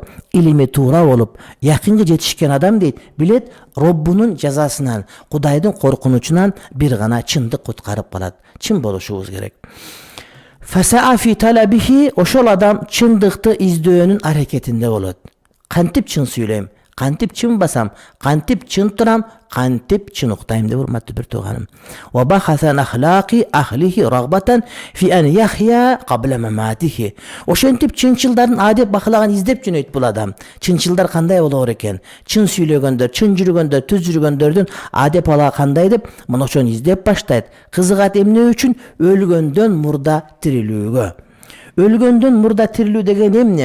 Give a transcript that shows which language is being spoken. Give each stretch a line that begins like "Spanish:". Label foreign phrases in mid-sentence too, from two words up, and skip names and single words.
Kyrgyz: Илими туура болуп, якынга жетишкен адам дейт, билет Роббунун жазасынан, Кудайдын коркунучунан бир гана чындык куткарып калат. Чын болушубуз керек.
Arabic: فسعى في طلبه,
Kyrgyz: ошол адам чындыкты издөөнүн аракетинде болот. Кантип чын сүйлөйм, кантип чын басам, кантип чын турам, кантип чын уктайм деп урматтуу бир тууганым.
Arabic: وبحث عن أخلاق أهله رغبة في أن يحيا قبل مماته.
Kyrgyz: Ошентип чынчылдардын адеп бакылаган издеп жөнөйт бул адам. Чынчылдар кандай болор экен? Чын сүйлөгөндөр, чын жүргөндөр, түз жүргөндөрдүн адеп ала кандай деп мына ошону издеп баштайт. Кызыгат эмне үчүн? Өлгөндөн мурда тирилүүгө. Өлгөндөн мурда тирилүү деген эмне?